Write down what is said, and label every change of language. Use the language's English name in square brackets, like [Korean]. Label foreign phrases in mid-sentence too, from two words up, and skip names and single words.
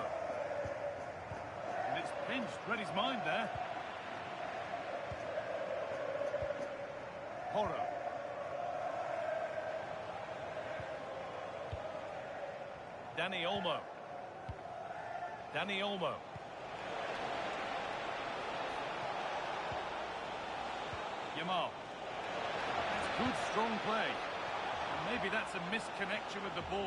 [English] And it's pinched, read his mind there. Porro. Dani Olmo. Dani Olmo. Yamal. It's good, strong play. And maybe that's a misconnection with the ball.